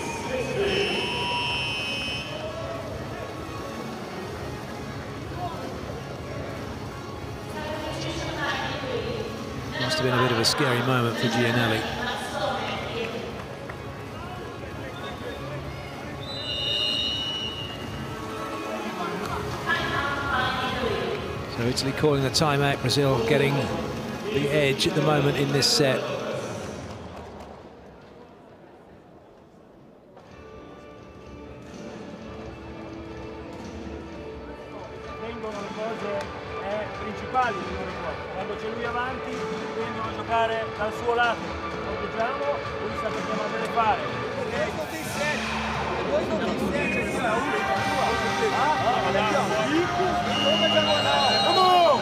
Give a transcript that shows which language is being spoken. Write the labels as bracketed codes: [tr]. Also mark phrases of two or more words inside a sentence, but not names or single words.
[en] Must have been a bit of a scary moment for Gianelli. So Italy calling the timeout, Brazil getting the edge at the moment in this set. [it] principali di loro gioco. Quando c'è lui avanti, tendono a giocare dal suo lato. Lo vediamo, lui sa che cosa deve fare. [pt] Ok? Non tem sete. Dois não tem sete. Vamos!